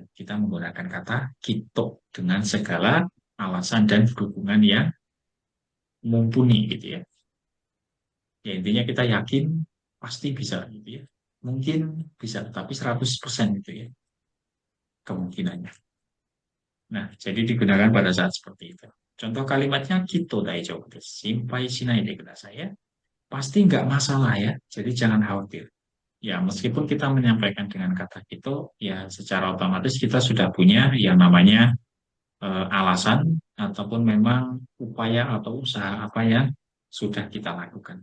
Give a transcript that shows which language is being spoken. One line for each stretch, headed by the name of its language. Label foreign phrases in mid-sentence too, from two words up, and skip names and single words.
Indonesian: Kita menggunakan kata kito dengan segala alasan dan dukungan yang mumpuni, gitu ya. Ya, intinya kita yakin pasti bisa, gitu ya. Mungkin bisa, tapi 100% gitu ya kemungkinannya. Nah, jadi digunakan pada saat seperti itu. Contoh kalimatnya
Japanese: きっと大丈夫です. 心配しないでください ya.
Indonesian: Pasti nggak masalah ya. Jadi jangan khawatir. Ya, meskipun kita menyampaikan dengan kata kito, ya secara otomatis kita sudah punya yang namanya alasan ataupun memang upaya atau usaha apa yang sudah kita lakukan.